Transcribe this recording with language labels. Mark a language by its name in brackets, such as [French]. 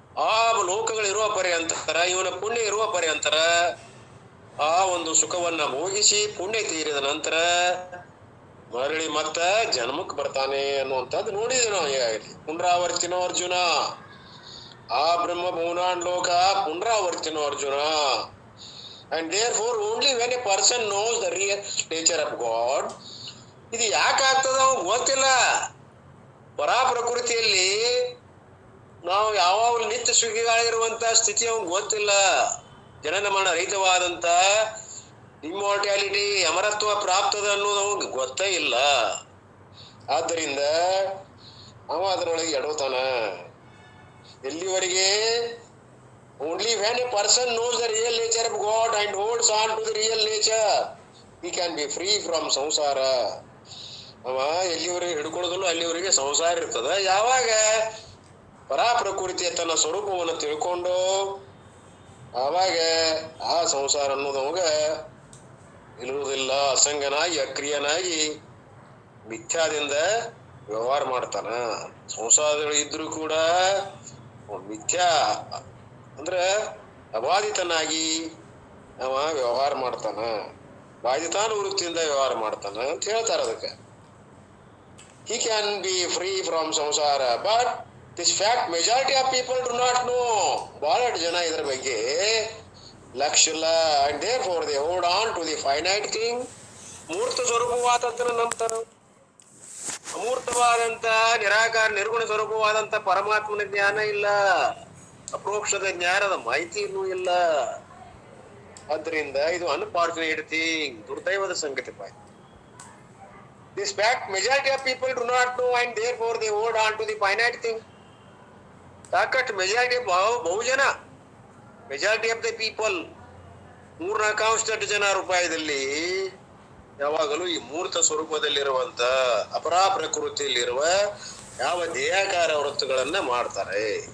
[Kannada] ಆ ಲೋಕಗಳಿರುವ ಪರ್ಯಂತರ ಇವನ ಪುಣ್ಯ ಇರುವ ಪರ್ಯಂತರ ಆ ಒಂದು ಸುಖವನ್ನ ಭೋಗಿಸಿ ಪುಣ್ಯ ತೀರಿದ ನಂತರ ಮರಳಿ ಮತ್ತ ಜನ್ಮಕ್ಕೆ ಬರ್ತಾನೆ ಅನ್ನುವಂಥದ್ದು ನೋಡಿದ್ವಿ ನಾವು. [Sanskrit] ಪುನರಾವರ್ತಿನೋ ಅರ್ಜುನ, ಆ ಬ್ರಹ್ಮ ಭುವನಾನ್ ಲೋಕ ಪುನರಾವರ್ತಿನೋ Arjuna. [English] And therefore only when a person knows the real nature of God, [Kannada] ಇದು ಯಾಕೆ ಆಗ್ತದ ಅವ್ನು ಗೊತ್ತಿಲ್ಲ. ಪರಾ ಪ್ರಕೃತಿಯಲ್ಲಿ ನಾವು ಯಾವಾಗಲೂ ನಿತ್ಯ ಸುಖಿಗಳಿರುವಂತ ಸ್ಥಿತಿ ಅವ್ನು ಗೊತ್ತಿಲ್ಲ. ಜನನ ಮರಣ ರಹಿತವಾದಂತ ಇಮ್ಮೋರ್ಟ್ಯಾಲಿಟಿ ಅಮರತ್ವ ಪ್ರಾಪ್ತದ ಅನ್ನೋದು ಅವ್ನಿಗೆ ಗೊತ್ತೇ ಇಲ್ಲ. ಆದ್ದರಿಂದ ಅವ ಅದರೊಳಗೆ ಎಡೋತಾನ. ಎಲ್ಲಿವರೆಗೆ? [English] Only when a person knows the real nature of God and holds on to the real nature, he can be free from samsara. [Kannada] ಅವ ಎಲ್ಲಿವರೆಗೆ ಹಿಡ್ಕೊಳ್ಳೋದಲ್ಲ ಅಲ್ಲಿವರೆಗೆ ಸಂಸಾರ ಇರ್ತದ. ಯಾವಾಗ ಪರಾ ಪ್ರಕೃತಿಯ ತನ್ನ ಸ್ವರೂಪವನ್ನು ತಿಳ್ಕೊಂಡು ಆವಾಗ ಆ ಸಂಸಾರ ಅನ್ನೋದು ಅವಾಗ ಇರುವುದಿಲ್ಲ. ಅಸಂಗನಾಗಿ ಅಕ್ರಿಯನಾಗಿ ಮಿಥ್ಯಾದಿಂದ ವ್ಯವಹಾರ ಮಾಡ್ತಾನ. ಸಂಸಾರಗಳು ಇದ್ರೂ ಕೂಡ ಮಿಥ್ಯಾ ಅಂದ್ರೆ ಅಬಾಧಿತನಾಗಿ ಅವ ವ್ಯವಹಾರ ಮಾಡ್ತಾನ. ಬಾಧಿತಾನುವೃತ್ತಿಯಿಂದ ವ್ಯವಹಾರ ಮಾಡ್ತಾನ ಅಂತ ಹೇಳ್ತಾರ. [English] ಅದಕ್ಕೆ he can be free from samsara, but this fact majority of people do not know. [Kannada] ಬಹಳಷ್ಟು ಜನ ಇದರ ಬಗ್ಗೆ ಲಕ್ಷ್ಯ ಇಲ್ಲ. [English] and therefore they hold on to the finite thing. [Kannada] ಮೂರ್ತ ಸ್ವರೂಪವಾದದ್ದನ್ನು ನಂಬ್ತಾರ. ಅಮೂರ್ತವಾದಂತ ನಿರಾಕಾರ ನಿರ್ಗುಣ ಸ್ವರೂಪವಾದಂತ ಪರಮಾತ್ಮನ ಜ್ಞಾನ ಇಲ್ಲ. ಅಪ್ರೋಕ್ಷದ ಜ್ಞಾನದ ಮಾಹಿತಿ ಇನ್ನೂ ಇಲ್ಲ. ಆದ್ರಿಂದ ಇದು [English] unfortunate thing, [Kannada] ದುರ್ದೈವದ ಸಂಗತಿ. [English] This fact majority of people do not know and therefore they hold on to the finite thing. [Kannada] ಸಾಕಷ್ಟು majority Bahujan [English] majority of the people [Kannada] 3/4 ಜನ ರೂಪಾಯಿದಲ್ಲಿ ಯಾವಾಗಲೂ ಈ ಮೂರ್ತ ಸ್ವರೂಪದಲ್ಲಿರುವಂತ ಅಪರಾ ಪ್ರಕೃತಿಯಲ್ಲಿರುವ ಯಾವ ದೇಹಾಕಾರ ವೃತ್ತುಗಳನ್ನ ಮಾಡ್ತಾರೆ.